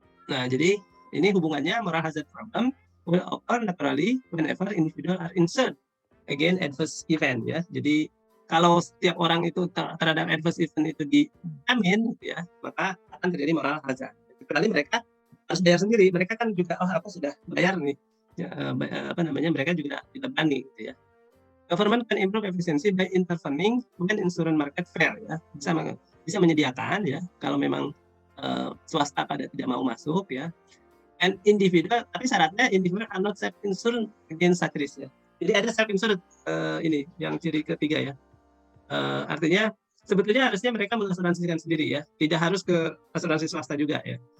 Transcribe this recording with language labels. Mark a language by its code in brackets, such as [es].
[id] Nah, jadi ini hubungannya [en] moral hazard problem will occur naturally whenever individual are insured against adverse event ya. [id] Jadi kalau setiap orang itu terhadap adverse event itu dijamin gitu ya, maka akan terjadi moral hazard. Kecuali mereka harus bayar sendiri, mereka kan juga aku sudah bayar nih. Ya, mereka juga tidak berani gitu ya. [en] Government can improve efficiency by intervening when insurance market fair ya. [id] Bisa menyediakan ya kalau memang swasta pada tidak mau masuk ya. [en] And individual, [id] tapi syaratnya [en] individual are not self insured against such risk ya. [id] Jadi ada self insured ini yang ciri ketiga ya. Artinya sebetulnya harusnya mereka mengasuransikan sendiri ya, tidak harus ke asuransi swasta juga ya.